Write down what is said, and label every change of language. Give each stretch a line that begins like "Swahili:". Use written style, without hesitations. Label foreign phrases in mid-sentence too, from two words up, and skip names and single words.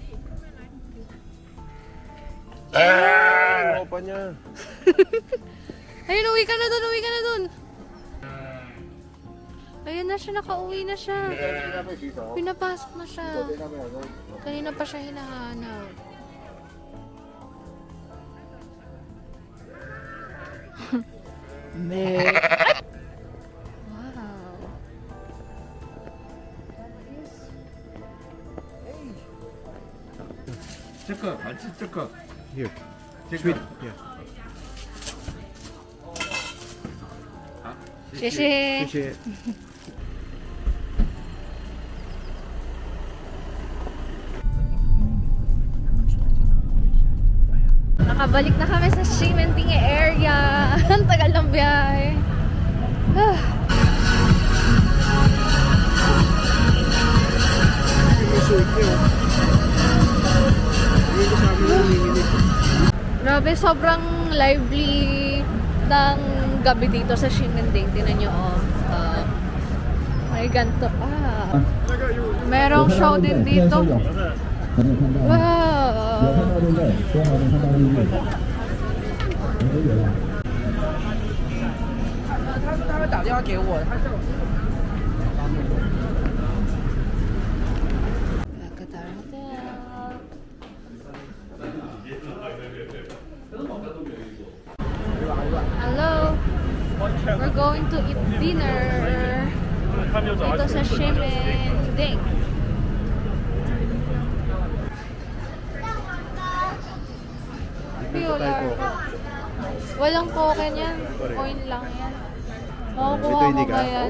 Filipino: Ano pa niya? Ayun, uwi ka na dun. Ayun na siya, nakauwi na siya. Pinapasok na siya. Kanina pa siya hinahanap.
English: Wow.
Chinese: 这个还是这个？
English: Here.
Chinese: 这
English: Sweet.
Chinese: 个
English: Yeah.
Chinese: 好，谢谢。
Filipino: Kasi Nakabalik na kami sa Ximending area. Ang tagal ng biyahe. Ah. yung suit niyo. Hindi ko sa amin nanginginig. Grabe, sobrang lively ng gabi dito sa Ximending. Tingnan nyo, oh. May ganito. Merong show din dito.
English: Wow!
Chinese: 他会打电话给我，他叫我。
English: Back at our hotel. Hello. We're going to eat dinner.
Filipino: Ito sa Shimending.
English: Pure.
Filipino: Walang token yan. Coin lang yan. Makukuha mo ba yan?